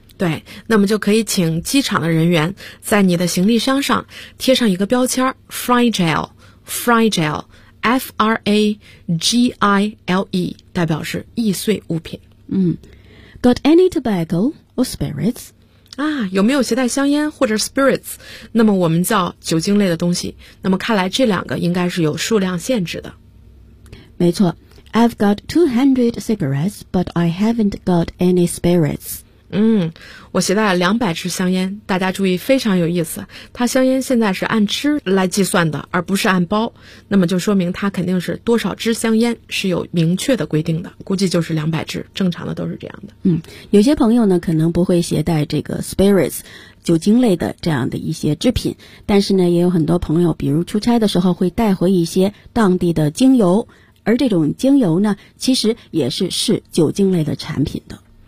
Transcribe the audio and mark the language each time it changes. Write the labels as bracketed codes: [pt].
[zh] 对，那么就可以请机场的人员在你的行李箱上贴上一个标签 fragile, F-R-A-G-I-L-E, 代表是易碎物品。 [en] Got any tobacco or spirits? [zh] 啊，有没有携带香烟或者 spirits? 那么我们叫酒精类的东西。那么看来这两个应该是有数量限制的。没错， [en] I've got 200 cigarettes, but I haven't got any spirits. [zh] 我携带了200支香烟。大家注意，非常有意思，它香烟现在是按支来计算的，而不是按包，那么就说明它肯定是多少支香烟是有明确的规定的，估计就是200支，正常的都是这样的。有些朋友呢可能不会携带这个 spirits 酒精类的这样的一些制品，但是呢也有很多朋友比如出差的时候会带回一些当地的精油，而这种精油呢其实也是酒精类的产品的，